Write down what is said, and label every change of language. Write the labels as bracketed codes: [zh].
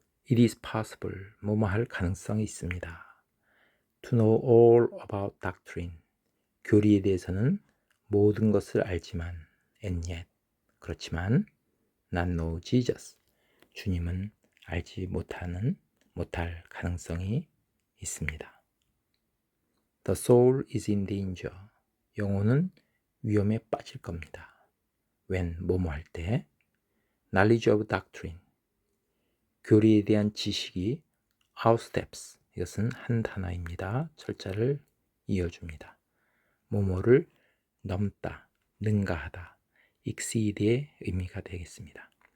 [en] It is possible, [ko] 뭐뭐 할 가능성이 있습니다. [en] To know all about doctrine, [ko] 교리에 대해서는 모든 것을 알지만 [en] and yet, [ko] 그렇지만 [en] not know Jesus, [ko] 주님은 알지 못할 가능성이 있습니다. [en] The soul is in danger, [ko] 영혼은 위험에 빠질 겁니다. [en] When, [ko] 뭐뭐 할 때. [en] Knowledge of doctrine, [ko] 교리에 대한 지식이 outsteps, 이것은 한 단어입니다. 철자를 이어줍니다. 뭐뭐를 넘다, 능가하다, exceed의 의미가 되겠습니다.